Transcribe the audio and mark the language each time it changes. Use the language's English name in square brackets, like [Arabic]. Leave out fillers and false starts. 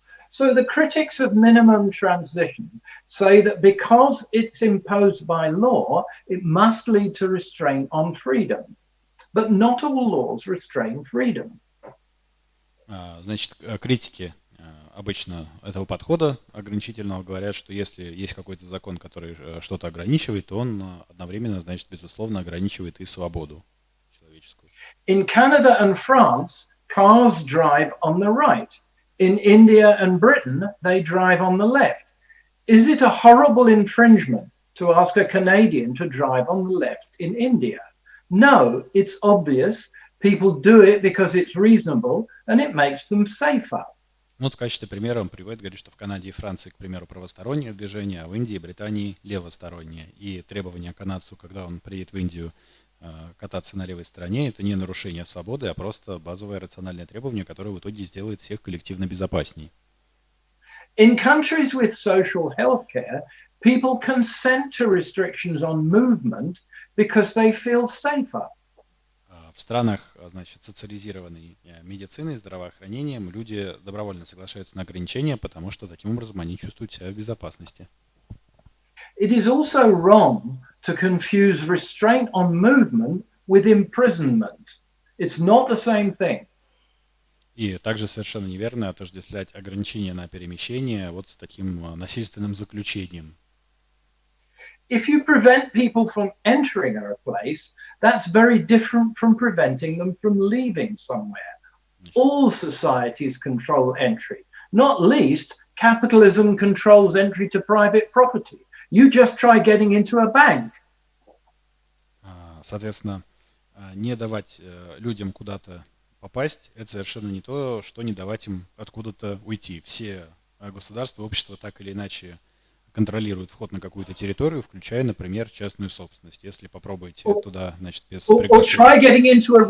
[English] So the critics of minimum transition say that because it's imposed by law, it must lead to restraint on freedom. But not all laws restrain freedom. [Russian] Значит, критики обычно этого подхода ограничительного говорят, что если есть какой-то закон, который что-то ограничивает, то он одновременно, значит, безусловно, ограничивает и свободу человеческую. [English] In Canada and France, cars drive on the right. In India and Britain, they drive on the left. Is it a horrible infringement to ask a Canadian to drive on the left in India? No, it's obvious. People do it because it's reasonable and it makes them safer. [Russian] Вот в качестве примера он приводит, говорит, что в Канаде и Франции, к примеру, правостороннее движение, а в Индии и Британии левостороннее. И требования канадцу, когда он приедет в Индию кататься на левой стороне, это не нарушение свободы, а просто базовое рациональное требование, которое в итоге сделает всех коллективно безопасней. [English] In countries with social health care, people consent to restrictions on movement because they feel safer. [Russian] В странах, значит, социализированной медициной, здравоохранением, люди добровольно соглашаются на ограничения, потому что таким образом они чувствуют себя в безопасности. [English] It is also wrong to confuse restraint on movement with imprisonment. It's not the same thing. [Russian] И также совершенно неверно отождествлять ограничения на перемещение вот с таким насильственным заключением. [English] If you prevent people from entering a place, that's very different from preventing them from leaving somewhere. All societies control entry. Not least, capitalism controls entry to private property. You just try getting into a bank. [Russian] Соответственно, не давать людям куда-то попасть, это совершенно не то, что не давать им откуда-то уйти. Все государства, общества так или иначе контролируют вход на какую-то территорию, включая, например, частную собственность. Если попробуете туда, значит, без приглашения...